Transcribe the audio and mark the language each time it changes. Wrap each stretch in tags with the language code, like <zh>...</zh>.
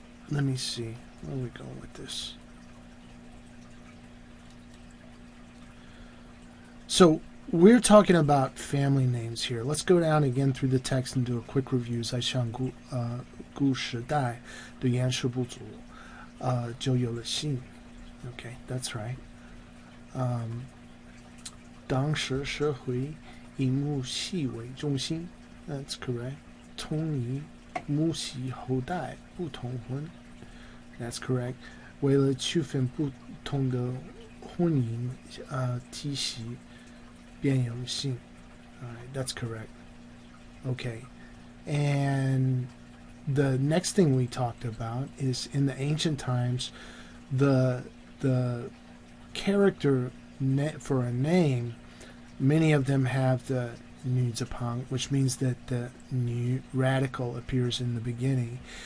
<en>Let me see. Where are we going with this? So we're talking about family names here. Let's go down again through the text and do a quick review.</en> <zh>在上古时代的原始部族就有了姓。</zh> <en>Okay, that's right.</en> <zh>当时社会以母系为中心。</zh> <en>That's correct.</en> <zh>同以母系后代不通婚。That's correct. 为了区分不同的婚姻体系，便有姓。</zh> <en>Alright, that's correct. Okay. And the next thing we talked about is in the ancient times, the character for a name, many of them have the nu zapang, which means that the nu radical appears in the beginning.</en>